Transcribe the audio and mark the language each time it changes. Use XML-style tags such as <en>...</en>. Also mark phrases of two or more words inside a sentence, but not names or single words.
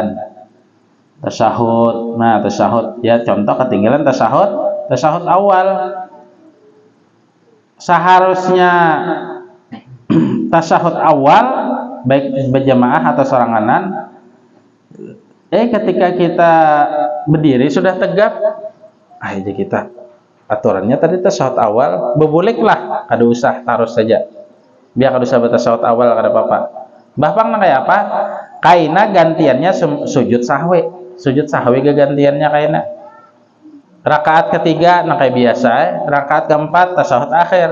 <bjn>Tasyahud, nah tasyahud ya, contoh ketinggalan tasyahud awal, seharusnya tasyahud awal baik berjamaah atau soranganan, ketika kita berdiri sudah tegap, aja kita aturannya tadi tasyahud awal bebuliklah, kada usah taruh saja, biar kada usah tasyahud awal kada apa-apa. Bahkan kayak apa? Kaina gantiannya sujud sahwi gantiannya kaina. Rakaat ketiga nah kayak biasa, rakaat keempat tasyahud akhir.</bjn>